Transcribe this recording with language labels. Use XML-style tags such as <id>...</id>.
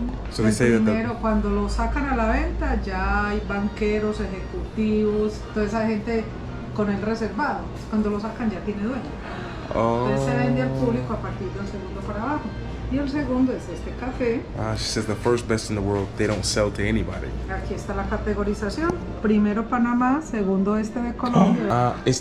<en>So</en> <es>El</es> <en>they say that</en> <es>primero, cuando lo sacan a la venta, ya hay banqueros, ejecutivos, toda esa gente con el reservado. Cuando lo sacan ya tiene dueño. Entonces se vende al público a partir del segundo para abajo. Y el segundo es este café.</es> <en>She says the first best in the world, they don't sell to anybody.</en> <es>Aquí está la categorización. Primero Panamá, segundo este de Colombia.</es>